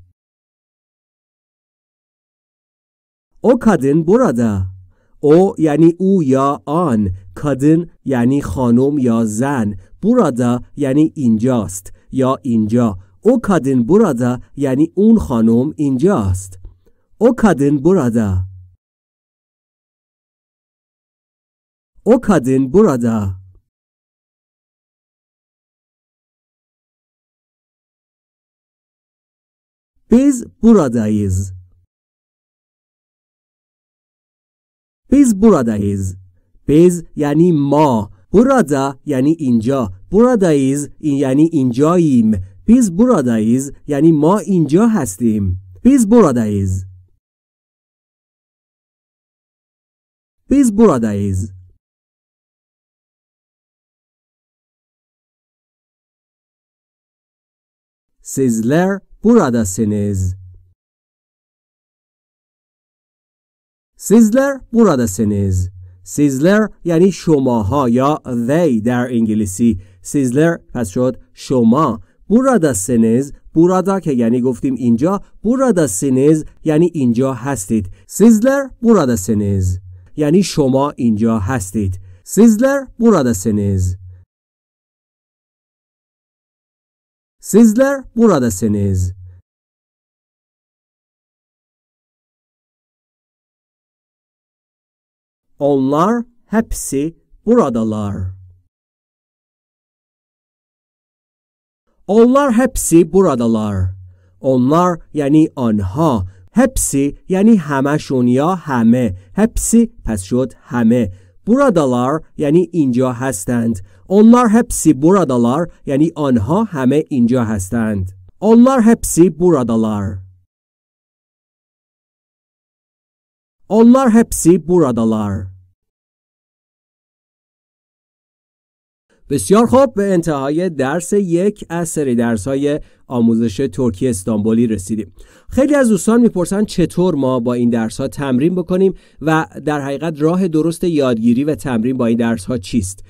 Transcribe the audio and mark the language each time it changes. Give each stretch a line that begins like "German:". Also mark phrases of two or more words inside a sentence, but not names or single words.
Turkish: O kadın burada.
Persian: O یعنی او یا آن، kadın یعنی خانم یا زن، burada یعنی اینجاست یا اینجا.
Turkish: O kadın burada
Persian: یعنی اون خانم اینجاست.
Turkish: O kadın burada. O kadın burada. Biz buradayız. Biz buradayız.
Persian: Biz یعنی ما. Burada یعنی اینجا. Buradayız یعنی اینجاییم.
Turkish: Biz buradayız
Persian: یعنی ما اینجا هستیم.
Turkish: Biz buradayız. Biz buradayız. Sizler buradasınız. Sizler buradasınız.
Persian: Sizler یعنی شماها یا they در انگلیسی. Sizler پس شد شما.
Turkish: buradasınız.
Persian: burada که یعنی گفتیم اینجا. buradasınız یعنی اینجا هستید.
Turkish: Sizler buradasınız
Persian: یعنی شما اینجا هستید.
Turkish: Sizler buradasınız. Sizler buradasınız. Onlar hepsi buradalar. Onlar hepsi buradalar.
Persian: Onlar یعنی آنها. hepsi یعنی همشون یا همه. hepsi پس شد همه. buradalar یعنی اینجا هستند.
Turkish: Onlar hepsi buradalar
Persian: یعنی آنها همه اینجا هستند.
Turkish: Onlar hepsi buradalar. Onlar hepsi buradalar.
Persian: بسیار خوب، به انتهای درس 1 از سری درس‌های آموزش ترکی استانبولی رسیدیم. خیلی از دوستان میپرسن چطور ما با این درس‌ها تمرین بکنیم و در حقیقت راه درست یادگیری و تمرین با این درس‌ها چیست؟